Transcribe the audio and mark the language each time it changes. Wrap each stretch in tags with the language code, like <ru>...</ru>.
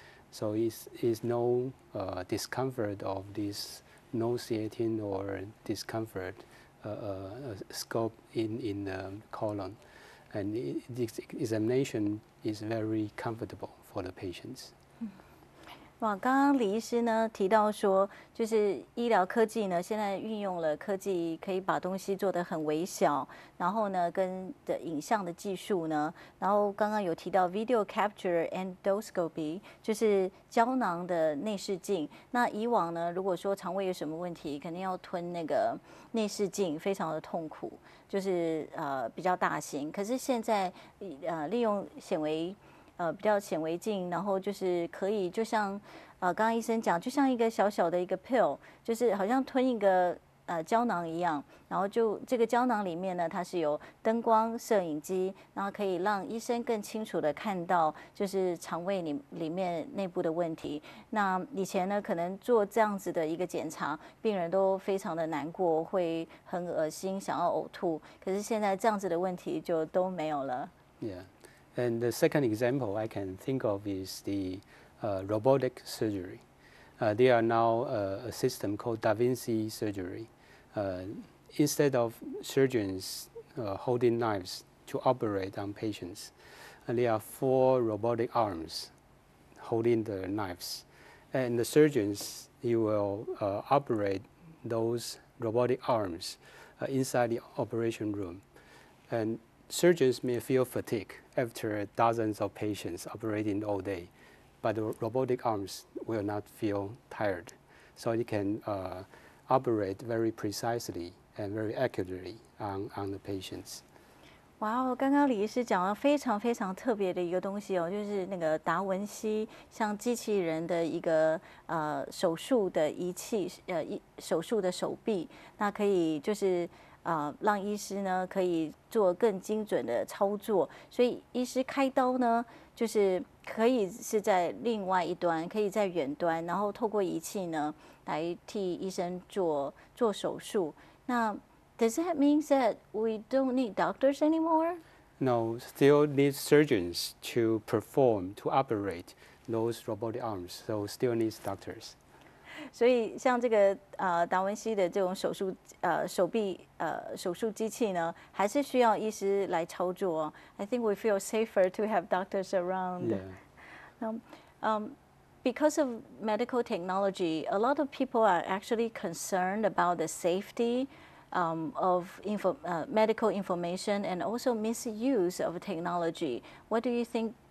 <en>So it's no discomfort of this nauseating or discomfort scope in the colon. And this examination is very comfortable for the patients.</en> <zh>哇，刚刚李医师呢提到说，就是医疗科技呢，现在运用了科技，可以把东西做得很微小，然后呢，跟的影像的技术呢，然后刚刚有提到 video capture endoscopy， 就是胶囊的内视镜。那以往呢，如果说肠胃有什么问题，肯定要吞那个内视镜，非常的痛苦，就是比较大型。可是现在利用比较显微镜，然后就是可以，就像刚刚医生讲，就像一个小小的一个 pill， 就是好像吞一个胶囊一样，然后就这个胶囊里面呢，它是有灯光、摄影机，然后可以让医生更清楚的看到就是肠胃里面内部的问题。那以前呢，可能做这样子的一个检查，病人都非常的难过，会很恶心，想要呕吐。可是现在这样子的问题就都没有了。</zh> <en>Yeah. And the second example I can think of is the robotic surgery. There are now a system called Da Vinci surgery. Instead of surgeons holding knives to operate on patients, there are 4 robotic arms holding the knives. And the surgeons, you will operate those robotic arms inside the operation room. And surgeons may feel fatigue after dozens of patients operating all day, but the robotic arms will not feel tired. So it can operate very precisely and very accurately on the patients.</en> <zh>哇哦，刚刚李医师讲了非常非常特别的一个东西哦，就是那个达文西像机器人的一个手术的仪器，手术的手臂，那可以就是让医师呢可以做更精准的操作，所以医师开刀呢就是可以是在另外一端，可以在远端，然后透过仪器呢来替医生做手术。</zh> <en>那Does that mean that we don't need doctors anymore? No, still need surgeons to perform, to operate those robotic arms, so still needs doctors.</en> <zh>所以像这个达文西的这种手臂手术机器呢，还是需要医师来操作。</zh> <en>I think we feel safer to have doctors around. Yeah. Because of medical technology, a lot of people are actually concerned about the safety of medical information and also misuse of technology. What do you think?</en>